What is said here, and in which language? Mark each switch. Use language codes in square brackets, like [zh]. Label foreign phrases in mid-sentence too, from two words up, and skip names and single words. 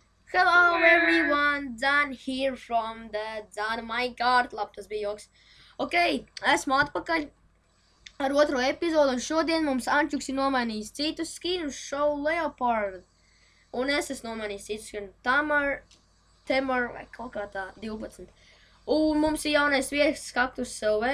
[en] Hello everyone, Dan here from the Dan Minecraft. [lv] Labi, tas bija joks. Ok, esmu atpakaļ ar otro epizodu, un šodien mums Ančuks ir nomainījis citu skinu Show Leopard. Un es esmu nomainījis citu skinu Tamar, vai kaut kā tā, 12. Un mums ir jaunais viesis Kaktus LV.